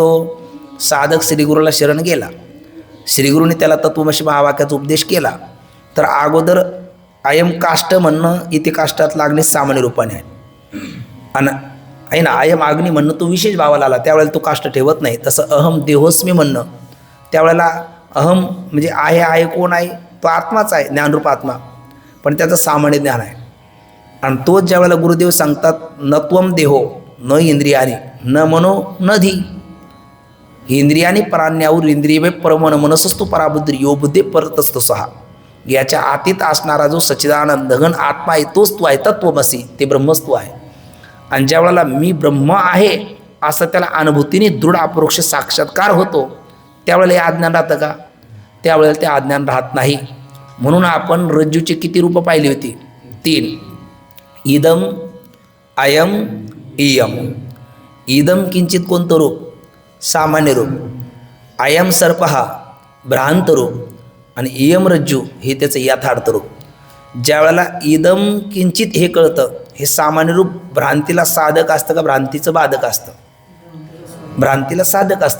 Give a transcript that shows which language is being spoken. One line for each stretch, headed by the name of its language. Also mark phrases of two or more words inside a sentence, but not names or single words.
Marathi: साधक श्रीगुरूला शरण गेला, श्रीगुरूने त्याला तत्वमसी महावाक्याचा उपदेश केला, तर अगोदर
Sanskrit: अयम काष्ट
Marathi: म्हणणं, इथे काष्टात लागणे सामान्य रूपाने आहे. आणि आहे ना,
Sanskrit: अयम अग्नी
Marathi: म्हणणं तो विशेष भावाला आला, त्यावेळेला तो काष्ट ठेवत नाही. तसं
Sanskrit: अहम देहोस्मी
Marathi: म्हणणं, त्यावेळेला अहम म्हणजे आहे कोण आहे? तो आत्माच आहे, ज्ञानरूप आत्मा, पण त्याचं सामान्य ज्ञान आहे. आणि तोच ज्यावेळेला गुरुदेव सांगतात,
Sanskrit: न त्वम देहो न इंद्रियाने न मनो न धी, इंद्रियाने पराण्यावर इंद्रिय परमन मनसस्तु पराबुद्धी यो बुद्धे परतस्त सहा.
Marathi: याच्या आतीत असणारा जो सच्चिदानंद घन आत्मा आहे तोच तू आहे, तत्वमसी, ते ब्रह्मच तू आहे. आणि ज्यावेळेला मी ब्रह्म आहे असं त्याला अनुभूतीने दृढ अपरोक्ष साक्षात्कार होतो, त्यावेळेला हे अज्ञान राहतं का? त्यावेळेला ते अज्ञान राहत नाही. म्हणून आपण रज्जूची किती रूपं पाहिली होती? 3.
Sanskrit: इदम अयम इयम. इदम किंचित
Marathi: कोणतं रूप? सामान्य रूप.
Sanskrit: अयम सर्प
Marathi: हा भ्रांत रूप, आणि
Sanskrit: इयम रज्जू
Marathi: हे त्याचं यथार्थ रूप. ज्यावेळेला
Sanskrit: इदम किंचित
Marathi: हे कळतं, हे सामान्य रूप भ्रांतीला साधक असतं का भ्रांतीचं बाधक असतं? भ्रांतीला साधक असतं.